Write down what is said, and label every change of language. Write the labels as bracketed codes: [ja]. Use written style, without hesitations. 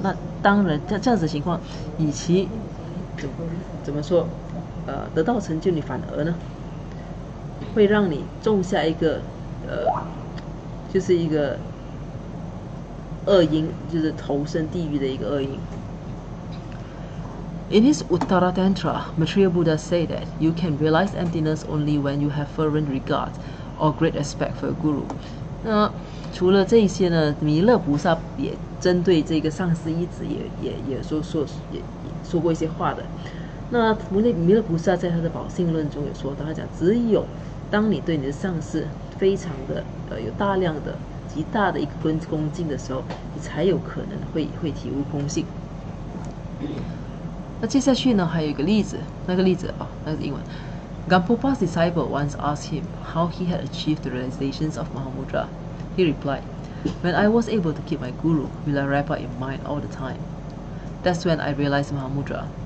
[zh] 那当然这样子的情况，与其怎么说得到成就，你反而呢会让你种下一个就是一个恶因，就是投身地狱的一个恶因。 [en] In his Uttara Tantra, Maitreya Buddha said that you can realize emptiness only when you have fervent regard or great respect for your guru. [zh] 那除了这些呢，弥勒菩萨也针对这个上师一子也说过一些话的。那弥勒菩萨在他的宝性论中有说到，他讲只有当你对你的上司非常的有大量的极大的一个恭敬的时候，你才有可能会体悟空性。那接下去呢，还有一个例子，那个例子那个是英文。 [en] Gampopa's disciple once asked him how he had achieved the realizations of Mahamudra. He replied, "When I was able to keep my guru Milarepa in mind all the time, that's when I realized Mahamudra."